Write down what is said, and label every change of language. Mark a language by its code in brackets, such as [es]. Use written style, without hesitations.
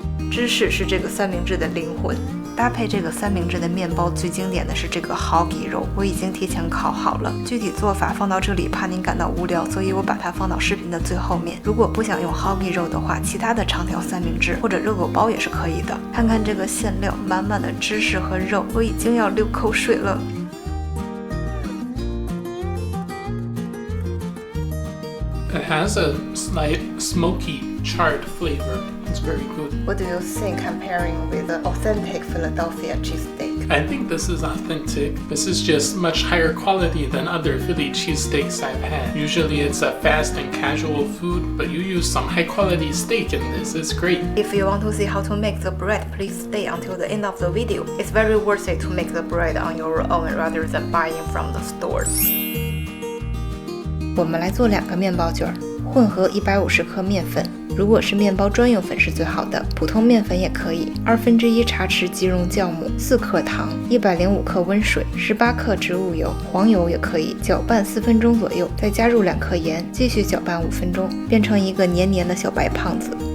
[zh] 芝士是这个三明治的灵魂，搭配这个三明治的面包最经典的是这个 Hoggy 肉，我已经提前烤好了。具体做法放到这里怕您感到无聊，所以我把它放到视频的最后面。如果不想用 Hoggy 肉的话，其他的长条三明治或者热狗包也是可以的。看看这个馅料，满满的芝士和肉，我已经要流口水了。 [en] It has a slight smoky, charred flavor. It's very good. What do you think comparing with the authentic Philadelphia cheesesteak? I think this is authentic. This is just much higher quality than other Philly cheesesteaks I've had. Usually it's a fast and casual food, but you use some high quality steak in this. It's great. If you want to see how to make the bread, please stay until the end of the video. It's very worth it to make the bread on your own rather than buying from the stores. [zh] 我们来做2个面包卷，混合150克面粉，如果是面包专用粉是最好的，普通面粉也可以。 1/2茶匙即溶酵母，4克糖，105克温水，18克植物油，黄油也可以，搅拌4分钟左右，再加入2克盐，继续搅拌5分钟，变成一个黏黏的小白胖子。